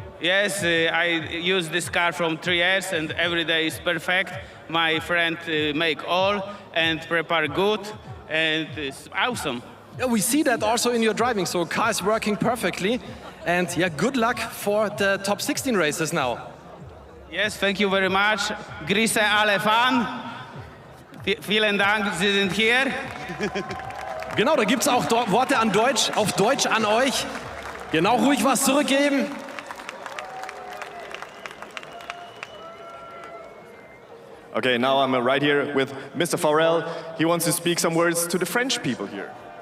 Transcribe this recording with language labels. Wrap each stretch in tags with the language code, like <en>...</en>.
<en>Yes, I use this car from 3 years and every day is perfect. My friend make all and prepare good and it's awesome. Yeah, we see that also in your driving, so car is working perfectly. And yeah, good luck for the top 16 races now. Yes, thank you very much.</en> <de>Grüße alle Fan. Vielen Dank, Sie sind hier. Genau, da gibt es auch Worte an Deutsch, auf Deutsch an euch. Genau, ruhig was zurückgeben.</de> <en>Okay, now I'm right here with Mr. Farrell. He wants to speak some words to the French people here.</en>